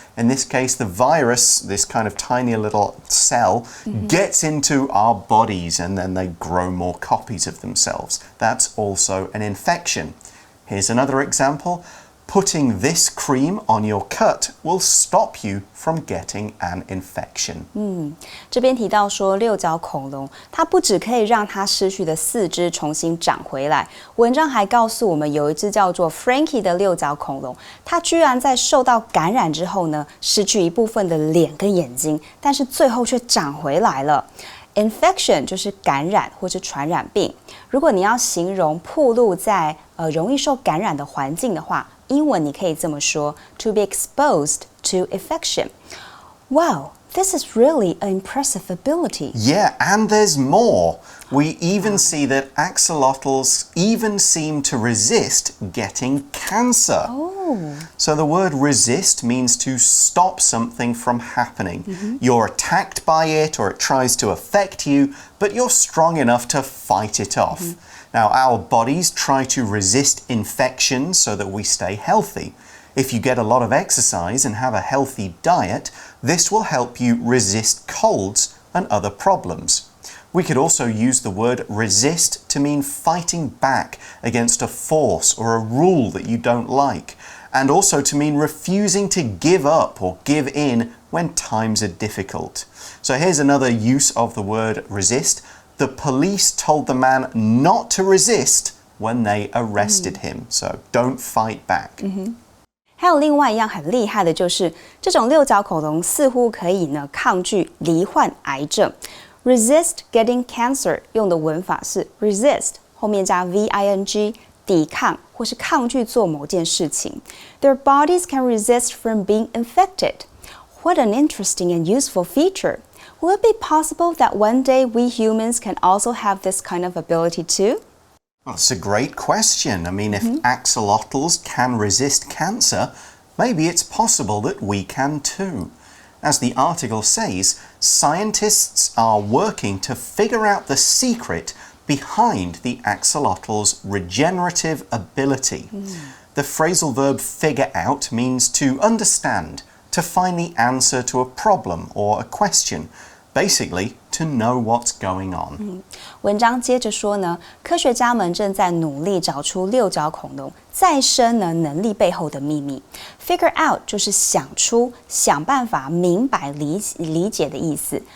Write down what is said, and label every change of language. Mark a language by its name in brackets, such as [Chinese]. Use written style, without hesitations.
[English] In this case, the virus, this kind of tiny little cell, gets into our bodies and then they grow more copies of themselves. That's also an infection. Here's another example. Putting this cream on your cut will stop you from getting an infection. [Chinese] 这边提到说，六角恐龙它不只可以让它失去的四肢重新长回来，文章还告诉我们，有一只叫做 Frankie 的六角恐龙，它居然在受到感染之后呢，失去一部分的脸跟眼睛，但是最后却长回来了。 Infection 就是感染或是传染病。如果你要形容暴露在容易受感染的环境的话，英文你可以这么说 [English] to be exposed to infection. Wow, this is really an impressive ability. Yeah, and there's more. We even see that axolotls even seem to resist getting cancer. Oh. So the word resist means to stop something from happening. You're attacked by it or it tries to affect you, but you're strong enough to fight it off. Now, our bodies try to resist infections so that we stay healthy. If you get a lot of exercise and have a healthy diet, this will help you resist colds and other problems. We could also use the word resist to mean fighting back against a force or a rule that you don't like, and also to mean refusing to give up or give in when times are difficult. So here's another use of the word resist. The police told the man not to resist when they arrested him. So don't fight back. [Chinese] 还有另外一样很厉害的就是，这种六角恐龙似乎可以呢抗拒罹患癌症。 [English] Resist getting cancer [Chinese] 用的文法是 resist 后面加 VING 抵抗或是抗拒做某件事情。 [English] Their bodies can resist from being infected. What an interesting and useful feature. Will it be possible that one day we humans can also have this kind of ability too? Well, it's a great question. I mean, if axolotls can resist cancer, maybe it's possible that we can too. As the article says, scientists are working to figure out the secret behind the axolotls' regenerative ability. The phrasal verb figure out means to understand, to find the answer to a problem or a question. Basically, to know what's going on. [Chinese] 文章接着说呢，科学家们正在努力找出六角恐龙再生能力背后的秘密。 Figure out 就是想出、想办法、明白、理解的意思。